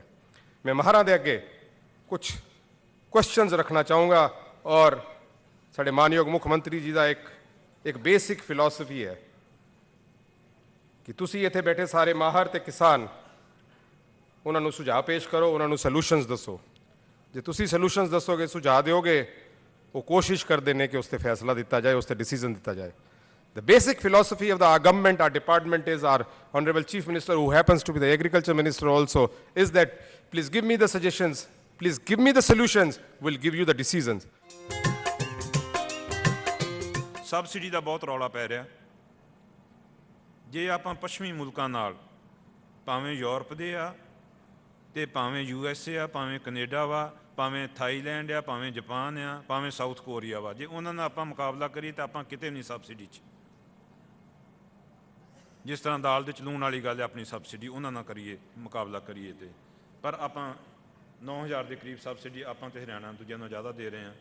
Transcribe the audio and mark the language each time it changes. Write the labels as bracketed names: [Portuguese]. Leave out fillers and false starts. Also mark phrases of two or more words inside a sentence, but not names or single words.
[Punjabi] ਮੈਂ ਮਹਾਰਾਂ ਦੇ ਅਗੇ ਕੁਛ ਕੁਐਸ਼ਚਨਸ ਰਖਨਾ ਚਾਹੂੰਗਾ ਔਰ ਸਾਡੇ ਮਾਨਯੋਗ ਮੁੱਖਮੰਤਰੀ ਜੀ ਕਾ ਏਕ [English] basic philosophy [Punjabi] ਹੈ ਕਿ ਤੁਸੀ ਇੱਥੇ ਬੈਠੇ ਸਾਰੇ ਮਾਹਰ ਤੇ ਕਿਸਾਨ, ਉਨ੍ਹੋਂਨੇ ਸੁਝਾਵ ਪੇਸ਼ ਕਰੋ, ਉਨ੍ਹੋਂਨੇ ਸਲੂਸ਼ਨਸ ਦੱਸੋ। ਜੇ ਤੁਸੀ ਸਲੂਸ਼ਨਸ ਦੱਸੋਗੇ, ਸੁਝਾਵ ਦੋਗੇ, ਵੋ ਕੋਸ਼ਿਸ਼ ਕਰ ਦੇਣੇ ਕਿ ਉਸ ਪਰ ਫੈਸਲਾ ਦਿੱਤਾ ਜਾਏ, ਉਸ ਪਰ ਡਿਸੀਜ਼ਨ ਦਿੱਤਾ ਜਾਏ। [English] The basic philosophy of the government, our department is, our honourable chief minister who happens to be the agriculture minister also, is that please give me the suggestions, please give me the solutions, will give you the decisions. [Punjabi] ਸਬਸਿਡੀ ਕਾ ਬਹੁਤ ਰੌਲਾ ਪੈ ਰਹਾ। जे ਆਪਾਂ ਪੱਛਮੀ ਮੁਲਕਾਂ ਨਾਲ, ਭਾਵੇਂ ਯੂਰਪ ਦੇ ਆ ਤੇ ਭਾਵੇਂ USA ਆ, ਭਾਵੇਂ ਕੈਨੇਡਾ ਵਾ, ਭਾਵੇਂ ਥਾਈਲੈਂਡ ਆ, ਭਾਵੇਂ ਜਾਪਾਨ ਆ, ਭਾਵੇਂ ਸਾਊਥ ਕੋਰੀਆ ਵਾ, ਜੇ ਉਹਨਾਂ ਨਾਲ ਆਪਾਂ ਮੁਕਾਬਲਾ ਕਰੀਏ ਤਾਂ ਆਪਾਂ ਕਿਤੇ ਨਹੀਂ ਸਬਸਿਡੀ 'ਚ। ਜਿਸ ਤਰ੍ਹਾਂ ਦਾਲ ਦੇ 'ਚ ਲੂਣ ਵਾਲੀ ਗੱਲ ਹੈ, ਆਪਣੀ ਸਬਸਿਡੀ ਉਹਨਾਂ ਨਾਲ ਕਰੀਏ, ਮੁਕਾਬਲਾ ਕਰੀਏ ਤੇ ਪਰ ਆਪਾਂ 9000 ਦੇ ਕਰੀਬ ਸਬਸਿਡੀ ਆਪਾਂ ਤੇ ਹਰਿਆਣਾ ਦੂਜਿਆਂ ਨਾਲੋਂ ਜ਼ਿਆਦਾ ਦੇ ਰਹੇ ਹਾਂ।